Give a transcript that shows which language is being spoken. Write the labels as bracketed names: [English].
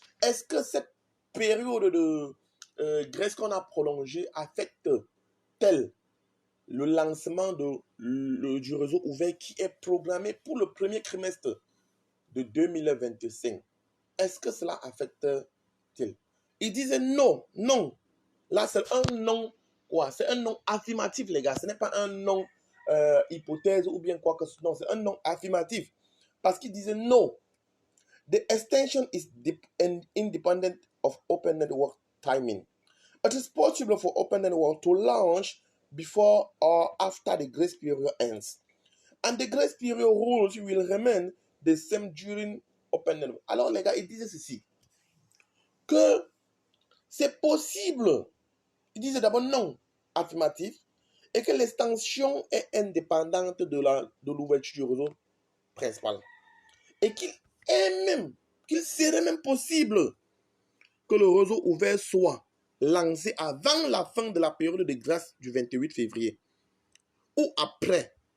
[French] Est-ce que cette période de grâce qu'on a prolongée affecte-t-elle le lancement du réseau ouvert qui est programmé pour le premier trimestre de 2025? Est-ce que cela affecte-t-il? Ils disaient non, non. Là, c'est un non, quoi? C'est un non affirmatif, les gars. Ce n'est pas un non hypothèse ou bien quoi que ce soit. Non, c'est un non affirmatif. Parce qu'ils disaient non. [English] The extension is independent of Open Network timing. It is possible for Open Network to launch before or after the grace period ends. And the grace period rules will remain the same during Open Network. [French] Alors les gars, ils disaient ceci, que c'est possible. Ils disaient d'abord non, affirmatif, et que l'extension est indépendante de l'ouverture du réseau principal. Et qu'il serait même possible que le réseau ouvert soit lancé avant la fin de la période de grâce du 28 février ou après.